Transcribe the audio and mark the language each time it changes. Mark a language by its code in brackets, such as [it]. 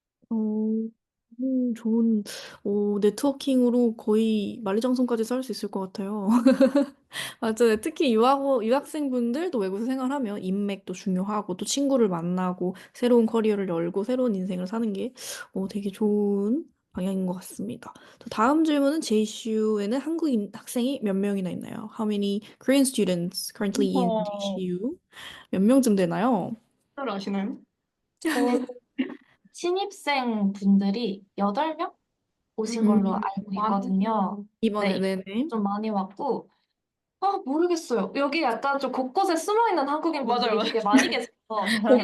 [ko] 어, 좋은, 네트워킹으로 거의 만리장성까지 쌓을 수 있을 것 같아요. 맞아요. 특히 유학생분들 또 외국에서 생활하면 인맥도 중요하고 또 친구를 만나고 새로운 커리어를 열고 새로운 인생을 사는 게 되게 좋은 방향인 것 같습니다. 또 다음 질문은 JCU에는 한국인 학생이 몇 명이나 있나요? [en] How many Korean students currently in JCU? [ko] 몇 명쯤 되나요? 잘 아시나요? 저 신입생 분들이 8명 오신 걸로 음, 알고 많이 있거든요. 이번에 네, 네네. 좀 많이 왔고, 모르겠어요. 여기 약간 좀 곳곳에 숨어 있는 한국인 맞아요, 맞아요. 되게 많이 계셔서, 네.